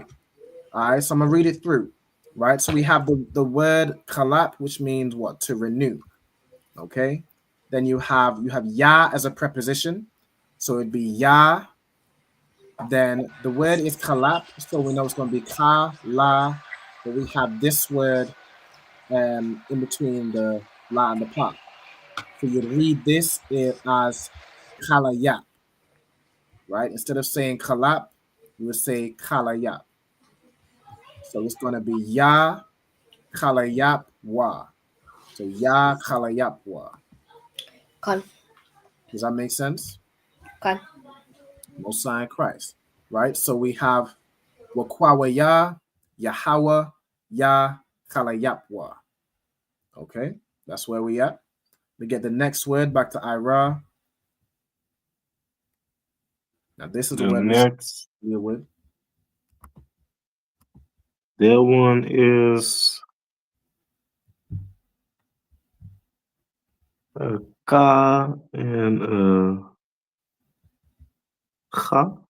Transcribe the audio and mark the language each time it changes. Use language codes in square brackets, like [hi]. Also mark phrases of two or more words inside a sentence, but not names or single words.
[en] All right, so I'm gonna read it through. Right, so we have the word kalap, which means what? To renew. Okay. Then you have ya as a preposition, so it'd be ya. Then the word is kalap, so we know it's going to be ka la. But we have this word in between the la and the pa. So you'd read this as kalayap, right? Instead of saying kalap, you would say kalayap. So it's going to be ya kalayap wa. So ya kalayap wa. Does that make sense? Most High Christ, right? So we have [he] wakwawa ya, Yahweh, ya kalayapwa. [en] Okay, that's where we at. We get the next word back to Ira. Now this is the word next we deal with. That one is ka and cha.